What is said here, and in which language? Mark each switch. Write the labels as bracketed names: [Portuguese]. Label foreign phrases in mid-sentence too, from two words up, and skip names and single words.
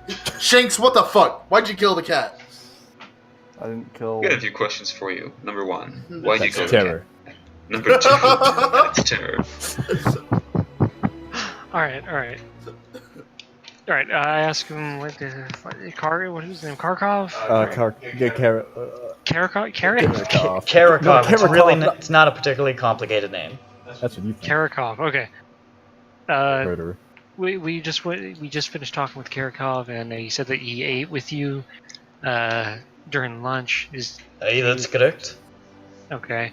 [English] Shanks, what the fuck? Why'd you kill the cat? I didn't kill. I got a few questions for you. Number one, why'd you That's kill the terror. cat? Number two, that's terror. All right. I asked him what was his name? Karkov? Karakov? Karakov. Karakov. No, It's really. Karakov. It's not a particularly complicated name. That's what you think. Karakov. Okay. Murderer. We just finished talking with Karakov, and he said that he ate with you during lunch. Hey, that's correct. Okay.